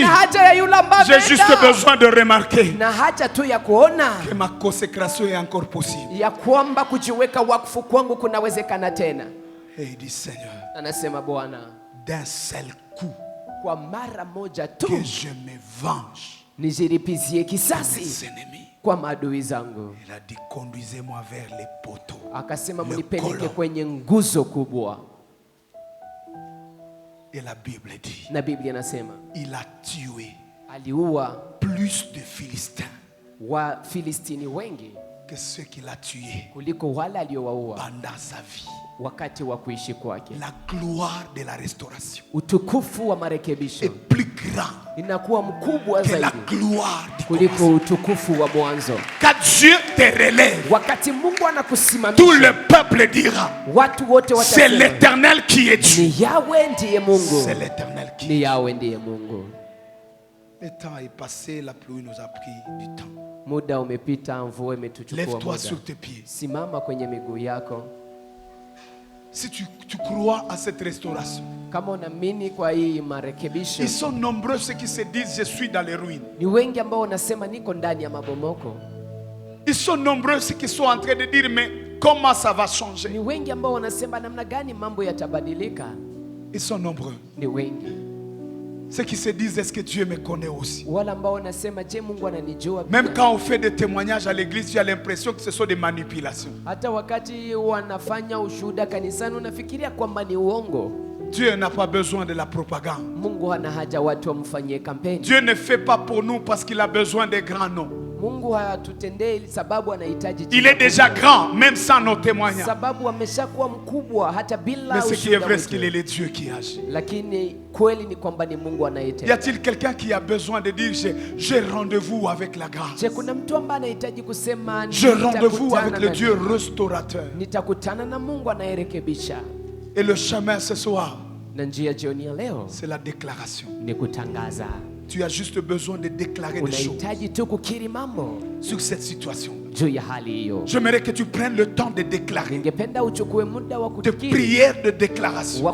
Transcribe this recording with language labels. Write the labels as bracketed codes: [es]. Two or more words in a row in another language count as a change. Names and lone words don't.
[fr] J'ai juste besoin de remarquer que ma consécration est encore possible. Et il dit, Seigneur, d'un seul coup, que je me venge [sw] nijilipizie kisasi [fr] mes ennemis. [sw] Kwa maadui zangu. [fr] Il a dit, conduisez-moi vers les poteaux. [sw] Akasema mnipeleke kwenye nguzo kubwa. [fr] Et la Bible dit, [sw] na Biblia inasema, [fr] il a tué [sw] aliua [fr] plus de Philistins [sw] wa Filistini wengi [fr] que ceux qu'il a tués [sw] kuliko wale aliowaua [fr] pendant sa vie. [sw] wakati wa kuishi kwake. [fr] La gloire de la restauration [sw] utukufu wa marekebisho [fr] est plus grand [sw] inakuwa mkubwa [fr] que la [sw] zaidi [fr] gloire du [sw] kuliko utukufu wa mwanzo. [fr] Quand Dieu te relève, [sw] wakati Mungu anakusimamisha, [fr] tout le peuple dira, [sw] watu wote watasema, [fr] c'est l'Éternel qui est Dieu. [sw] Ni Yahweh ndiye Mungu. [fr] C'est l'Éternel qui est Dieu. [sw] Ni Yahweh ndiye Mungu. [fr] Le temps est passé, la pluie nous a pris du temps. [sw] Muda umepita, mvua imetuchukua muda. [fr] Lève-toi sur tes pieds. [sw] Simama kwenye miguu yako. [fr] Si tu crois à cette restauration. [sw] Kama unaamini kwa hii marekebisho. [fr] Ils sont nombreux ceux qui se disent je suis dans les ruines. [sw] Ni wengi ambao wanasema niko ndani ya mabomoko. [fr] Ils sont nombreux ceux qui sont en train de dire mais comment ça va changer? [sw] Ni wengi ambao wanasema namna gani mambo yatabadilika. [fr] Ils sont nombreux. [sw] Ni wengi. [fr] Ceux qui se disent est-ce que Dieu me connaît aussi? [sw] Wala ambao wanasema je, Mungu ananijua pia. [fr] Même quand on fait des témoignages à l'église, tu as l'impression que ce sont des manipulations. [sw] Hata wakati wanafanya ushuhuda kanisani unafikiria kwamba ni uongo. [fr] Dieu n'a pas besoin de la propagande. [sw] Mungu hana haja watu wamfanyie kampeni. [fr] Dieu ne fait pas pour nous parce qu'il a besoin des grands noms. [sw] Mungu hatutendei sababu anahitaji. [fr] Il est déjà grand même sans nos témoignages. [sw] Sababu ameshakuwa mkubwa hata bila. [fr] Mais ce qui est vrai, c'est qu'il est le Dieu qui agit. [sw] Lakini kweli ni kwamba ni Mungu anayetenda. [fr] Y a-t-il quelqu'un qui a besoin de dire j'ai rendez-vous avec la grâce? [sw] Je, kuna mtu ambaye anahitaji kusema [fr] j'ai rendez-vous avec le Dieu restaurateur. [sw] Nitakutana na Mungu anayerekebisha. [fr] Et le chemin ce soir, c'est la déclaration. Tu as juste besoin de déclarer des choses sur cette situation. J'aimerais que tu prennes le temps de déclarer. De prière de déclaration.